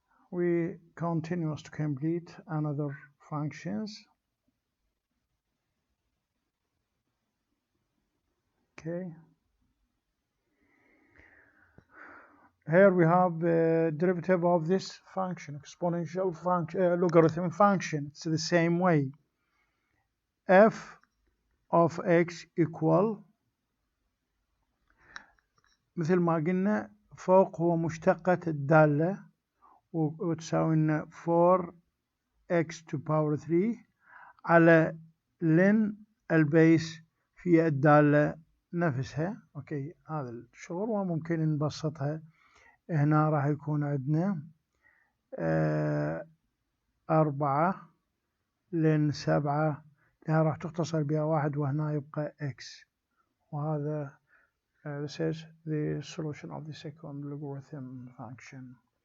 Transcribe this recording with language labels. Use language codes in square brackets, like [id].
[en] We continue to complete another functions. Okay, here we have the derivative of this function, exponential function, logarithm function. It's the same way. F of x equal, [ar] مثل ما قلنا فوق هو مشتقة الدالة وتساوي لنا 4x [en] to power 3 [ar] على لن البيس في الدالة نفسها. اوكي، هذا الشغل وممكن نبسطها. هنا راح يكون عندنا 4 لن 7، هنا راح تختصر بها 1 وهنا يبقى x. وهذا [en] this is the solution of the second logarithm function.